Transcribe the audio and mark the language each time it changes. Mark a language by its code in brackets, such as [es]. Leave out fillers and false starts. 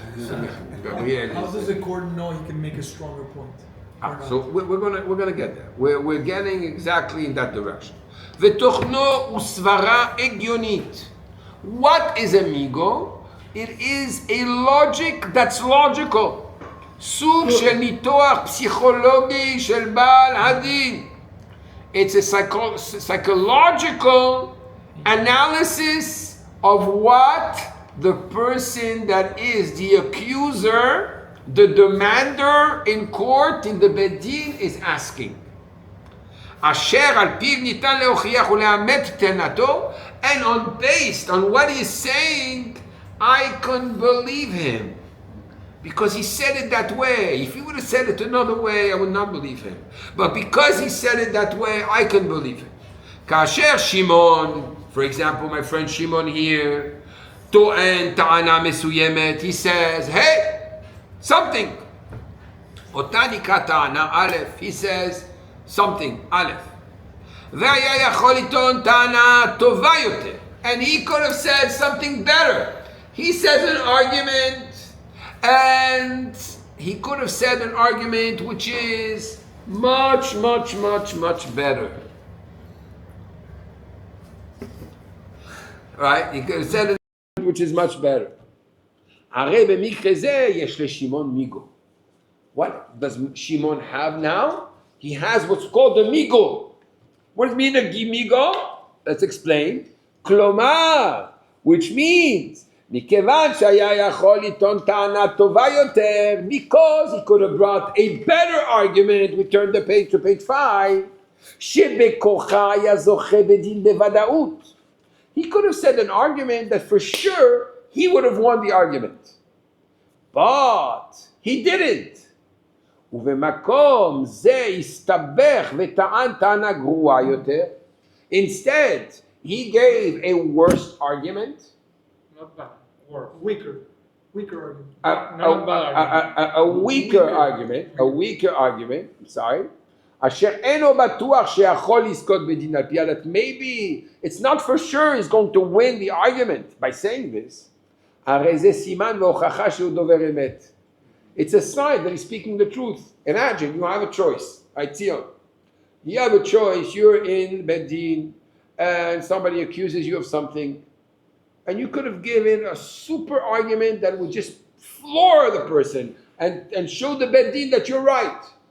[en] How does the court know he can make a stronger point? So we're gonna get there. We're getting exactly in that direction. [he] ותוכנו וסברה הגיונית. [en] What is a Migu? It is a logic that's logical. [he] סוג של ניתוח פסיכולוגי של בעל הדין. [en] It's a psychological analysis of what the person that is the accuser, the demander in court, in the Bedin, is asking. [he] אשר על פיו ניתן להוכיח ולאמת טענתו, [en] and based on what he's saying, I can believe him. Because he said it that way. If he would have said it another way, I would not believe him. But because he said it that way, I can believe him. [he] כאשר שמעון, [en] for example, my friend Shimon here, [he] טוען טענה מסוימת, [en] he says, hey, something. [he] אותה נקרא טענה א', [en] he says, something, [he] א'. והיה יכול לטעון טענה טובה יותר. [en] And he could have said something better. He says an argument, and he could have said an argument which is much, much, much, much better. Right? He could have said an argument which is much better. [he] הרי במקרה זה יש לשמעון מיגו. [en] What does Shimon have now? He has what's called the Migu. What does it mean, a Migu? Let's explain. [he] כלומר, [en] which means, [he] מכיוון שהיה יכול לטעון טענה טובה יותר, [en] because he could have brought a better argument, we turn the page to page 5, [he] שבכוחה היה זוכה בדין בוודאות. [en] He could have said an argument that for sure he would have won the argument. But he didn't. [he] ובמקום זה הסתבך וטען טענה גרועה יותר. [en] Instead, he gave a worse argument. Not bad. Or Weaker argument. A weaker argument. A weaker argument. I'm sorry. [he] אשר אינו בטוח שיכול לזכות בדין על פיה, [en] that maybe it's not for sure he's going to win the argument by saying this. [he] הרי זה סימן והוכחה שהוא דובר אמת. [en] It's a sign that he's speaking the truth. Imagine you have a choice. Tzion. You have a choice. You're in Bedin and somebody accuses you of something. And you could have given a super argument that would just floor the person and show the Bedin that you're right.